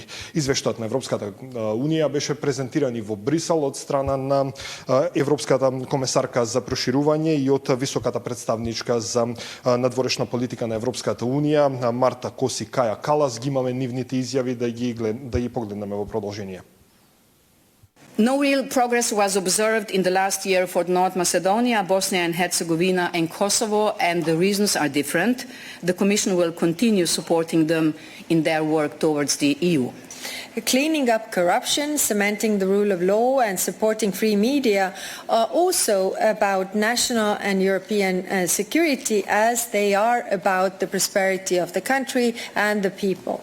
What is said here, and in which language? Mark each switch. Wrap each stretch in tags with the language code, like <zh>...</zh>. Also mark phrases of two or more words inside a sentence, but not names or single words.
<mk>Извештајот на Европската унија беше презентиран и во Брисел од страна на Европската комесарка за проширување и од високата представничка за надворешна политика на Европската унија Марта Коси Каја Калас. Ги имаме нивните изјави да ги погледнеме во продолжение.</mk> <en>No real progress was observed in the last year for North Macedonia, Bosnia and Herzegovina and Kosovo, and the reasons are different. The Commission will continue supporting them in their work towards the EU. Cleaning up corruption, cementing the rule of law and supporting free media are also about national and European security, as they are about the prosperity of the country and the people.</en>